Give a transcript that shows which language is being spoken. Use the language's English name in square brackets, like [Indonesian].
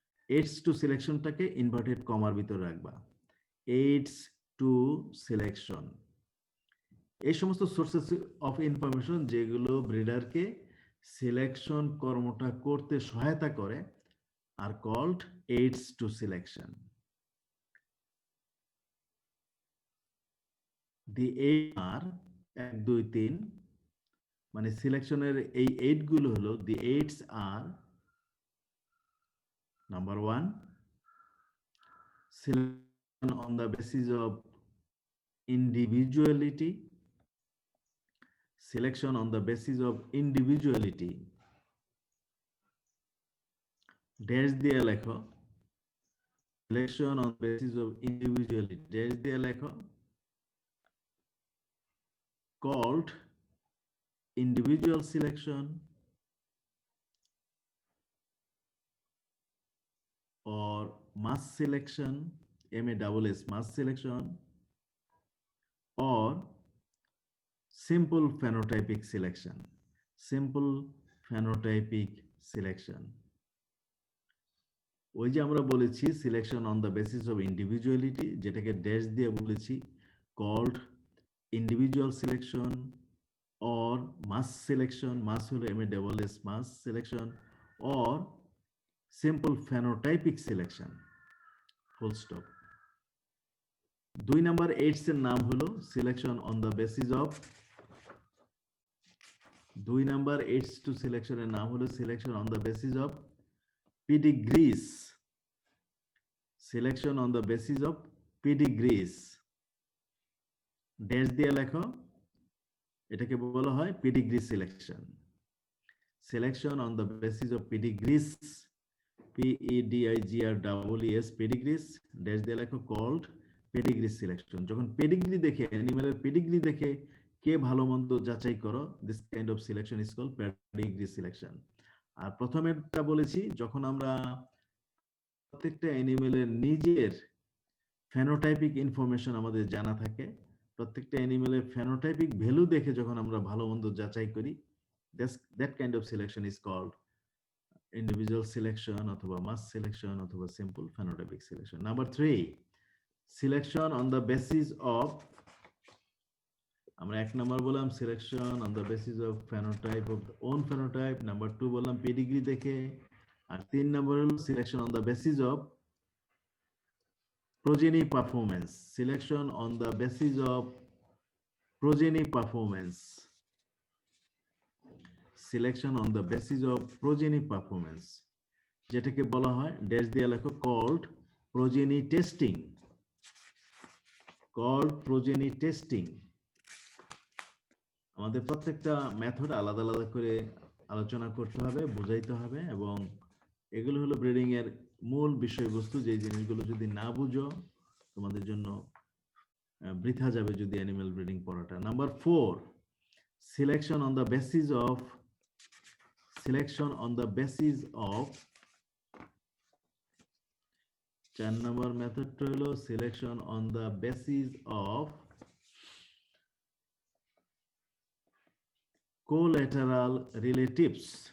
[English] aids to selection [Bangla] টাকে inverted কমার ভিতরে রাখবা, [English] aids to selection। এই সমস্ত sources of information [Bangla] যেগুলো ব্রিডারকে সিলেকশন কর্মটা করতে সহায়তা করে [English] আর called aids to selection. The eight are 1 2 3, [Bangla] মানে সিলেকশনের এই এইড গুলো হলো, [English] the aids are number 1 selection on the basis of individuality, selection on the basis of individuality, dash দিয়ে লেখো selection on the basis of individuality, dash দিয়ে লেখো called individual selection, or mass selection, MASS mass selection, or simple phenotypic selection. Simple phenotypic selection. [Bangla] ওই যে আমরা বলেছি [English] selection on the basis of individuality, [Bangla] যেটাকে dash দিয়ে বলেছি [English] Called individual selection or mass selection, mass হলো MASS mass selection, or simple phenotypic selection. Full stop. 2 number 8 এর নাম হলো selection on the basis of 2 number 8 to selection এর নাম হলো selection on the basis of pedigrees. Selection on the basis of pedigrees. [Bangla] Dash দিয়ে লেখো, এটাকে বলা হয় pedigree selection. [English] selection on the basis of pedigrees, PEDIGREES, pedigrees, [Bangla] dash দিয়ে লেখো [English] Called pedigree selection. [Bangla] যখন পেডিগ্রি দেখে, অ্যানিমেলের পেডিগ্রি দেখে কে ভালো মন্দ যাচাই করো, [English] This kind of selection is called pedigree selection. [Bangla] আর প্রথমেরটা বলেছি, যখন আমরা প্রত্যেকটা অ্যানিমেলের নিজের ফেনোটাইপিক ইনফরমেশন আমাদের জানা থাকে, প্রত্যেকটা অ্যানিমেলের ফেনোটাইপিক ভ্যালু দেখে যখন আমরা ভালো মন্দ যাচাই করি, [English] that kind of selection is called individual selection [Bangla] অথবা মাস সিলেকশন অথবা simple phenotypic selection. [English] number 3, selection on the basis of, [Bangla] আমরা 1 নাম্বার বললাম [English] Selection on the basis of phenotype of own phenotype, number 2 বললাম pedigree দেখে, আর 3 number হলো selection on the basis of progeny performance. Selection on the basis of progeny performance. Selection on the basis of progeny performance. [Bangla] যেটাকে বলা হয় dash দিয়ে লেখো [English] called progeny testing. Called progeny testing. [Bangla] আমাদের প্রত্যেকটা মেথড আলাদা আলাদা করে আলোচনা করতে হবে, বোঝাইতে হবে, এবং এগুলো হলো ব্রিডিং এর মূল বিষয়বস্তু। যে জিনিসগুলো যদি না বুঝো, তোমাদের জন্য বৃথা যাবে যদি অ্যানিমাল ব্রিডিং পড়াটা। [English] number 4, selection on the basis of, selection on the basis of, [Bangla] 4 নম্বর মেথডটা হলো [English] Selection on the basis of collateral relatives.